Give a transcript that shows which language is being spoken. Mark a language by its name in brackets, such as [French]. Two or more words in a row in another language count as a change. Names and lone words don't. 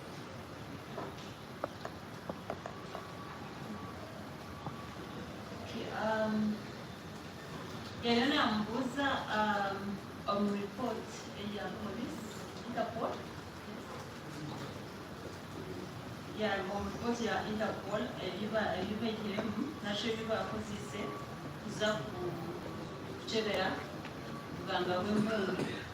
[Nyankole] Yanambuza [English] on report [Nyankole] ya police Interpol. [English] Yeah, on report [Nyankole] ya Interpol ebibegiremu nasho ebibakozese kuza kuchebera kuganga w'embungu